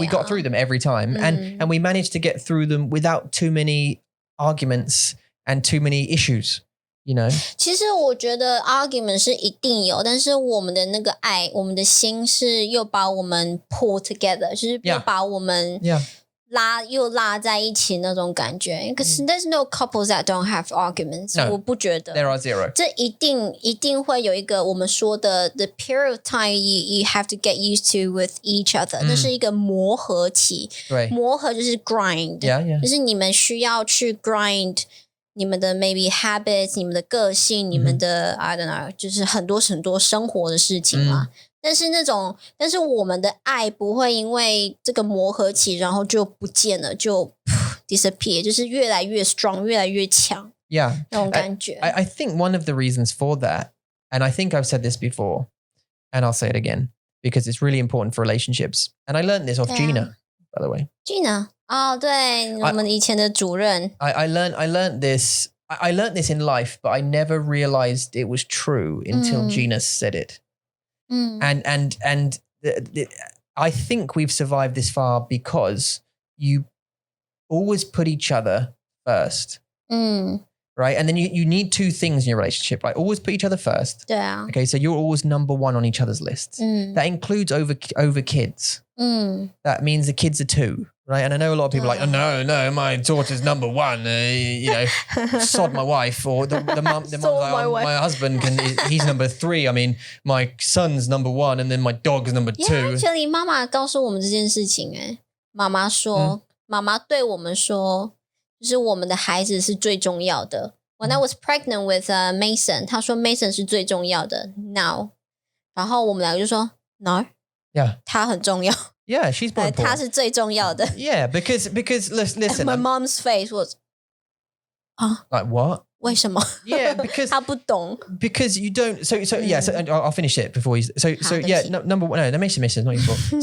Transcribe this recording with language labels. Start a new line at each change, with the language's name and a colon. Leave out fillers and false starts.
English: we got through them every time, and we managed to get through them without too many arguments and too many issues. you know?
Chinese: 其实我觉得 argument 是一定有，但是我们的那个爱，我们的心是又把我们
English: pull together，
Chinese: 就是又把我们又拉在一起那种感觉。
English: Because there's no couples that don't have arguments，
Chinese: 我不觉得。
English: There are zero.
Chinese: 这一定会有一个我们说的
English: the period of time you have to get used to with each other，
Chinese: 那是一个磨合期。对，磨合就是 grind， 就是你们需要去 grind。你们的 maybe habits， 你们的个性，你们的
English: I don't know，
Chinese: 就是很多生活的事情嘛。但是我们的爱不会因为这个磨合期，然后就不见了，就 disappear， 就是越来越 strong， 越来越强。
English: Yeah，
Chinese: 那种感觉。
English: I think one of the reasons for that, and I think I've said this before, and I'll say it again because it's really important for relationships. And I learned this off Gina, by the way.
Chinese: Gina. 哦，对，我们以前的主任。
English: I learned this. I learned this in life, but I never realized it was true until Gina said it. And I think we've survived this far because you always put each other first. Right? And then you need two things in your relationship, right? Always put each other first. 对啊。 Okay, so you're always number one on each other's lists. That includes over kids. That means the kids are two. Right. And I know a lot of people are like, oh, no, my daughter's number one, you know, sod my wife, or the mom's like, oh, my husband he's number 3. I mean, my son's number 1 and then my dog's number 2. Yeah, actually,
Chinese: 妈妈告诉我们这件事情妈妈说，妈妈对我们说，就是我们的孩子是最重要的。
English: When I was pregnant with Mason,
Chinese: 她说
English: Mason
Chinese: 是最重要的
English: now.
Chinese: 然后我们两个就说 no.
English: Yeah.
Chinese: 他很重要。
English: Yeah, she's more important.
Chinese: 他是最重要的。
English: Yeah, because listen. My mom's face was, like what?
Chinese: 为什么？
English: Yeah, because
Chinese: 他不懂。
English: Because you don't. So yeah. So I'll finish it before you. So yeah. Number one. No, Mason, not your fault.